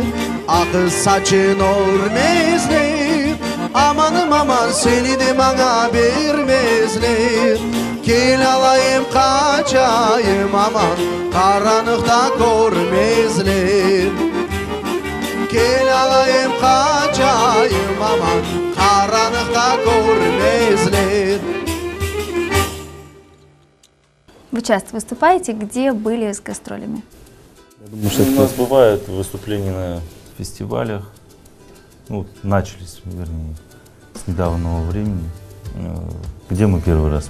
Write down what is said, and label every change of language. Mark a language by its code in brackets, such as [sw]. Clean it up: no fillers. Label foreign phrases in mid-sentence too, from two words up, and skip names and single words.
[tr] Akız saçın örmezler, amanım aman seni de bana vermezler. Gel alayım kaçayım aman karanlıkta görmezler. Gel alayım kaçayım aman karanlıkta görmezler. [ru] Вы часто выступаете, где были с гастролями? Я думаю, что У нас бывают выступления на фестивалях, ну, начались, вернее, с недавнего времени. Где мы первый раз?